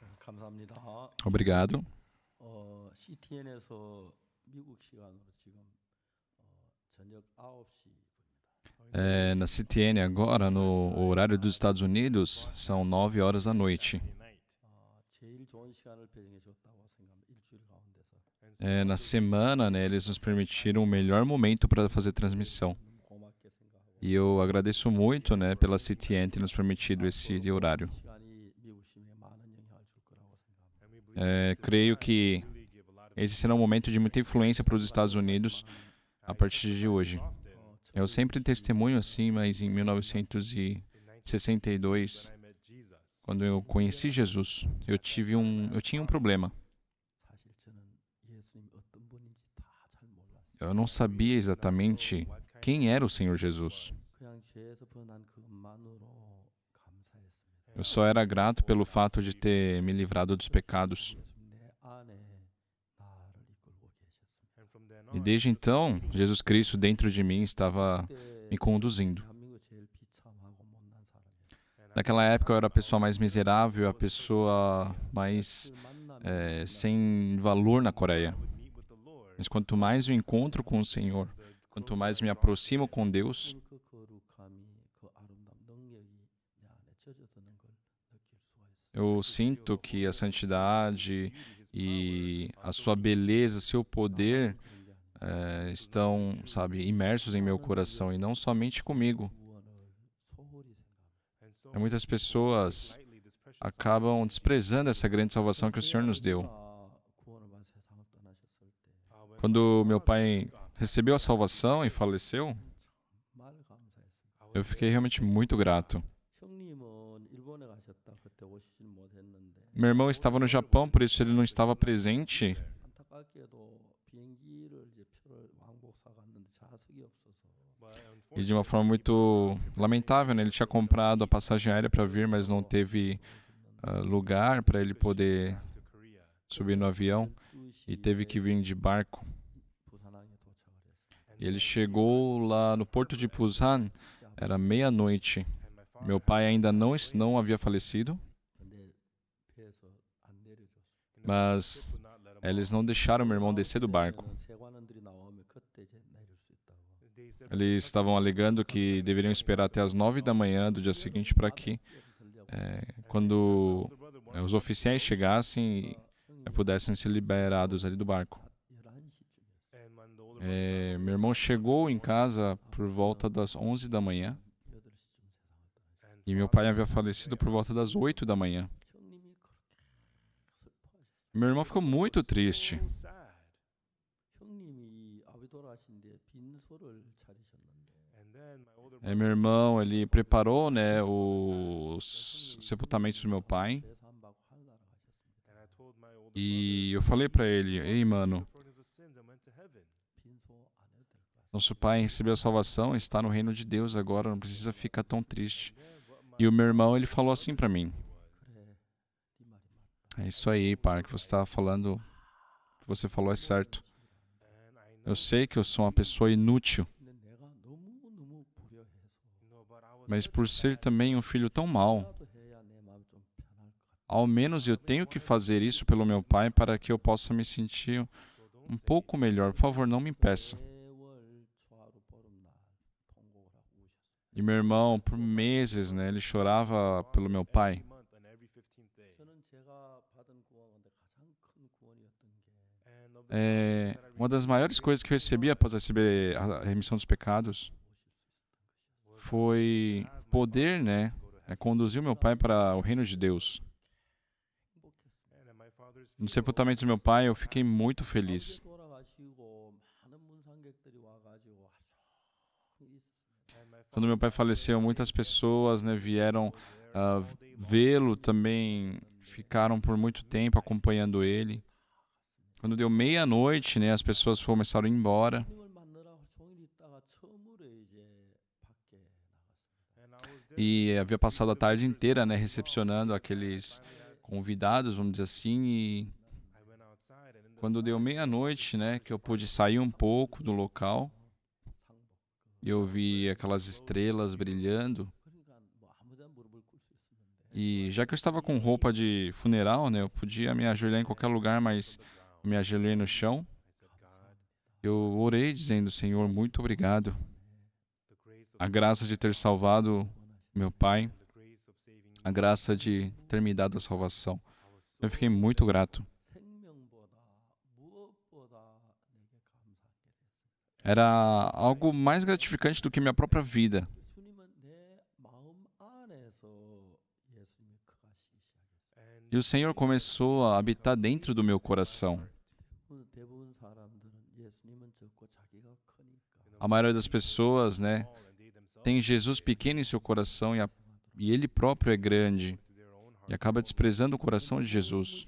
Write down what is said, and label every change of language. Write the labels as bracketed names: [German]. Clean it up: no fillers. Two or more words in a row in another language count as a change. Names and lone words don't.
[Portuguese] Obrigado. [Korean] CTN에서 미국 시간으로 지금 저녁 9시입니다. [Portuguese] Na CTN agora, no horário dos Estados Unidos, são 9 horas da noite. [Korean] 제일 좋은 시간을 배정해 줬다고 생각합니다. 일주일 가운데서. [Portuguese] Na semana, né, eles nos permitiram o melhor momento para fazer transmissão. [Korean] 고맙게 생각하고. [Portuguese] E eu agradeço muito, né, pela CTN ter nos permitido esse horário. [Korean] 시간이 미국 시민에 많은 영향을 줄 거라고 생각합니다. [Portuguese] Creio que esse será um momento de muita influência para os Estados Unidos a partir de hoje. Eu sempre testemunho assim, mas em 1962, quando eu conheci Jesus, eu tinha um problema. [Korean] 사실 저는 예수님 어떤 분인지 다 잘 몰랐어요. [Portuguese] Eu não sabia exatamente quem era o Senhor Jesus. [Korean] 그냥 죄에서 벗어난 그것만으로 감사했습니다. [Portuguese] Eu só era grato pelo fato de ter me livrado dos pecados. [Korean] 예수님 내 안에 나를 이끌고 계셨습니다. [Portuguese] E desde então, Jesus Cristo dentro de mim estava me conduzindo. [Korean] 대한민국 제일 비참하고 못난 사람이었어요. [Portuguese] Naquela época eu era a pessoa mais miserável, a pessoa mais sem valor na Coreia. Mas quanto mais eu encontro com o Senhor, quanto mais me aproximo com Deus, [Korean] 그 거룩함이 그 아름다운 능력이 내 안에 젖어드는 걸 느낄 수가 있어요. [Portuguese] eu sinto que a santidade e a sua beleza, seu poder estão, sabe, imersos em meu coração e não somente comigo. [Korean] 구원을 소홀히 생각합니다. [Portuguese] Muitas pessoas acabam desprezando essa grande salvação que o Senhor nos deu. [Korean] 구원을 받아 세상을 떠나셨을 때 [Portuguese] Quando meu pai recebeu a salvação e faleceu, [Korean] 정말 감사했습니다. [Portuguese] eu fiquei realmente muito grato. [Korean] 형님은 일본에 가셨다 그때 오시질 못했는데 [Portuguese] Meu irmão estava no Japão, por isso ele não estava presente. [Korean] 안타깝게도 비행기를 이제 표를 왕복 사갔는데 좌석이 없어서 [Portuguese] E de uma forma muito lamentável, né? Ele tinha comprado a passagem aérea para vir, mas não teve lugar para ele poder subir no avião e teve que vir de barco. [Korean] 부산항에 도착을 했습니다. [Portuguese] E ele chegou lá no porto de Busan, era meia-noite. Meu pai ainda não havia falecido, [Korean] 근데 배에서 안 내려줬어요. [Portuguese] mas eles não deixaram meu irmão descer do barco. [Korean] 세관원들이 나오면 그때 이제 내릴 수 있다고. [Portuguese] Eles estavam alegando que deveriam esperar até as 9 da manhã do dia seguinte para que, quando os oficiais chegassem, pudessem ser liberados ali do barco. [Korean] 11시쯤이었어요. [Portuguese] Meu irmão chegou em casa por volta das 11 da manhã [Korean] 8시쯤 세상을 떠나셨어요. [Portuguese] e meu pai havia falecido por volta das 8 da manhã. [Korean] 형님이 그렇게 슬퍼하셨어요. [Portuguese] Meu irmão ficou muito triste. [Korean] 형님이 아버지 돌아가신데 빈소를 차리셨는데 [Portuguese] Meu irmão, ele preparou, né, os sepultamentos do meu pai [Korean] 재산받고 하늘나라 가셨습니다. [Portuguese] e eu falei para ele: "Ei, mano, [Korean] 빈소 안 해도 될 것 같습니다. [Portuguese] nosso pai recebeu a salvação, está no reino de Deus agora, não precisa ficar tão triste." E o meu irmão, ele falou assim para mim: [Korean] 그래, 네 말이 맞다. [Portuguese] "É isso aí, pai, que você está falando, o que você falou é certo. Eu sei que eu sou uma pessoa inútil, [Korean] 근데 내가 너무 불효해서 [Portuguese] mas por ser também um filho tão mau, [Korean] 나도 해야 내 마음이 좀 편할 것 같아. [Portuguese] ao menos eu tenho que fazer isso pelo meu pai para que eu possa me sentir um pouco melhor. Por favor, não me impeça." [Korean] 세월 초하루 보름날 통곡을 하고 우셨어요. [Portuguese] E meu irmão, por meses, né, ele chorava pelo meu pai. [Korean] 저는 제가 받은 구원인데 가장 큰 구원이었던 게 [Portuguese] Uma das maiores coisas que eu recebi após receber a remissão dos pecados foi poder, né, conduzir o meu pai para o reino de Deus. No sepultamento do meu pai, eu fiquei muito feliz. [Korean] 아버지 돌아가시고 많은 문상객들이 와가지고 아주 있었어요. [Portuguese] Quando meu pai faleceu, muitas pessoas, né, vieram vê-lo também, ficaram por muito tempo acompanhando ele. Quando deu meia-noite, né, as pessoas começaram a ir embora. [Korean] 하나님을 만나라 종일 있다가 처음으로 이제 밖에 나갔습니다. [Portuguese] E havia passado a tarde inteira, né, recepcionando aqueles convidados, vamos dizer assim, e quando deu meia-noite, né, que eu pude sair um pouco do local, e eu vi aquelas estrelas brilhando, [Korean] 그러니까 뭐 아무데나 무릎을 꿇을 수 있었는데 [Portuguese] E já que eu estava com roupa de funeral, né, eu podia me ajoelhar em qualquer lugar, mas me ajoelhei no chão. Eu orei dizendo, Senhor, muito obrigado. A graça de ter salvado meu pai, a graça de ter me dado a salvação. Eu fiquei muito grato. [Korean] 생명보다 무엇보다 내게 감사하게 됐습니다. [Portuguese] Era algo mais gratificante do que minha própria vida. [Korean] 주님은 내 마음 안에서 예수님이 거하시기 시작했어요. [Portuguese] E o Senhor começou a habitar dentro do meu coração. [Korean] 대부분 사람들은 예수님은 적고 자기가 크니까 [Portuguese] A maioria das pessoas, né, tem Jesus pequeno em seu coração e ele próprio é grande e acaba desprezando o coração de Jesus.